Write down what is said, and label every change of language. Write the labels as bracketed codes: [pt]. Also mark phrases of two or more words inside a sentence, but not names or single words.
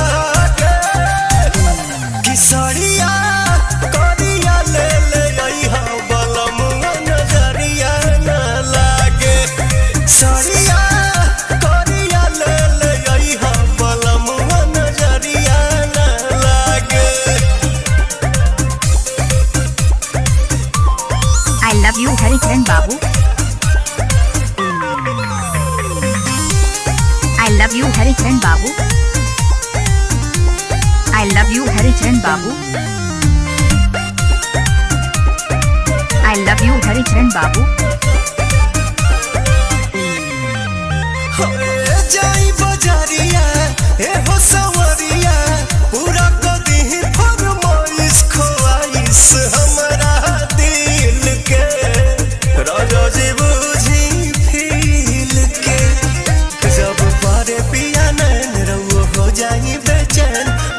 [bho] सड़िया करिया ले ले आई हा बलमुआ नजरिया न लागे सड़िया करिया ले ले आई हा बलमुआ नजरिया न लागे। [en] I love you हरिचरण बाबू। I love you हरिचरण बाबू। I love you हरिचरण बाबू। I love you हरिचरण बाबू। [bho] जाई बजारिया ए हो सवरिया पूरा कदी फरमाइश ख्वाइश हमरा दिल के राजा जी बुझी फील के जब पारे पिया नैन रउआ हो जाई बेचैन